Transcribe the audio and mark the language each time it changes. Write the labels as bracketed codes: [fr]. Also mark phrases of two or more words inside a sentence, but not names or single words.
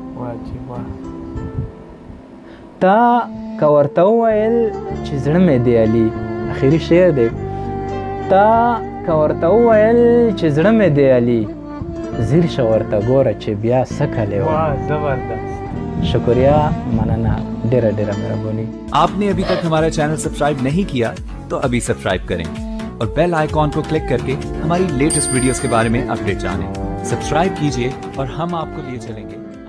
[ps] تا که ورته وویل چې زړه مې دی علي، اخري شعر دی، تا که ورته وویل چې زړه مې دی علي، ځیر شه ورته ګوره چې بیا څه کلی و. شکریہ، مننه، ډیره ډیره مهرباني. [hi] आपने अभी तक हमारा चैनल सब्सक्राइब नहीं किया तो अभी सब्सक्राइब करें और [en] bell icon [hi] को क्लिक करके हमारी [en] latest videos [hi] के बारे में अपडेट जानें. सब्सक्राइब कीजिए और हम आपको लिए चलेंगे.